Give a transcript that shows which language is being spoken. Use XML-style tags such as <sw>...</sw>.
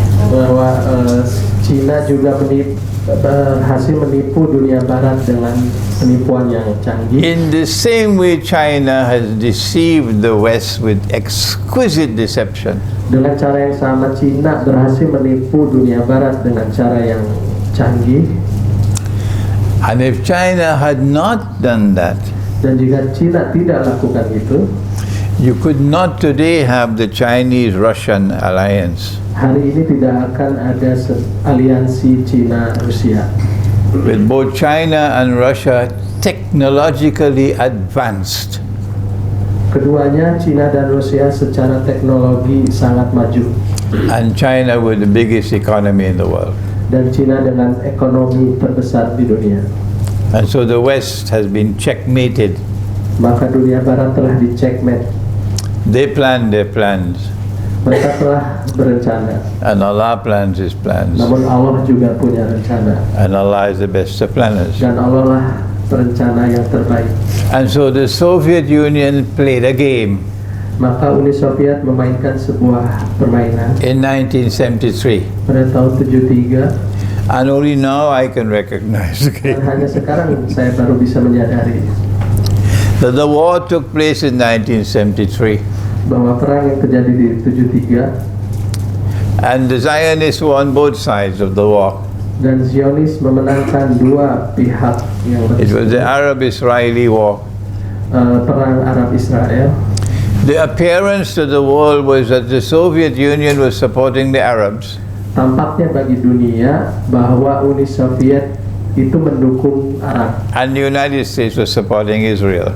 <id>bahwa Cina juga berhasil menipu dunia Barat dengan penipuan yang canggih.</id> <en>in the same way China has deceived the West with exquisite deception.</en> <id>Dengan cara yang sama, Cina berhasil menipu dunia Barat dengan cara yang canggih.</id> <en>And if China had not done that,</en> <id>Dan jika Cina tidak lakukan itu,</id> <en>you could not today have the Chinese-Russian alliance</en> <id>hari ini tidak akan ada aliansi Cina-Rusia.</id> <en>with both China and Russia technologically advanced.</en> <id>Keduanya, Cina dan Rusia, secara teknologi sangat maju.</id> <en>And China with the biggest economy in the world.</en> <id>Dan Cina dengan ekonomi terbesar di dunia.</id> <en>And so the West has been checkmated.</en> <id>Maka dunia Barat telah dicekmet.</id> <en>They planned their plans,</en> <id>Mereka telah berencana.</id> <en>and Allah plans His plans.</en> <id>Namun Allah juga punya rencana.</id> <en>And Allah is the best of planners.</en> <id>Dan Allah lah perencana yang terbaik.</id> <en>And so the Soviet Union played a game</en> <id>Maka Uni Soviet memainkan sebuah permainan</id> <en>in 1973.</en> <id>pada tahun 73.</id> <en>And only now I can recognize the</en> <id>Dan</id> <en>game.</en> <id>hanya sekarang saya baru bisa menyadari</id> <en>That the war took place in 1973.</en> <id>bahwa perang yang terjadi di 73</id> <en>And the Zionists won both sides of the war.</en> <id>dan Zionis memenangkan dua pihak yang</id> <en>It was the</en> <id>bersekutu.</id> <en>Arab-Israeli war.</en> <id>perang Arab Israel.</id> <en>The appearance to the world was that the Soviet Union was supporting the Arabs.</en> <id>Tampaknya bagi dunia bahwa Uni Soviet itu mendukung Arab.</id> <en>And the United States was supporting Israel.</en>